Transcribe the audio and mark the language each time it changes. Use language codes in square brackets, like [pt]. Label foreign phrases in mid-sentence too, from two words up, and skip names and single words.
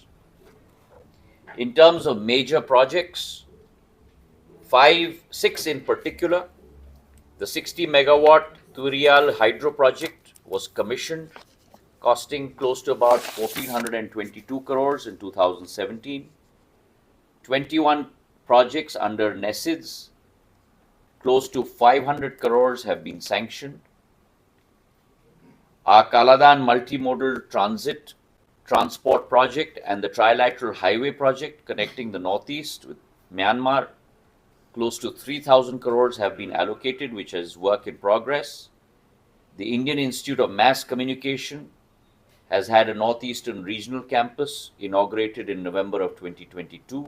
[en] In terms of major projects, 6 in particular, the 60 megawatt Turial hydro project was commissioned, costing close to about 1,422 crores in 2017. 21 projects under NESIDS, close to 500 crores have been sanctioned. Our Kaladan multimodal transport project and the trilateral highway project connecting the northeast with Myanmar, close to 3,000 crores have been allocated, which is work in progress. The Indian Institute of Mass Communication has had a northeastern regional campus inaugurated in November of 2022.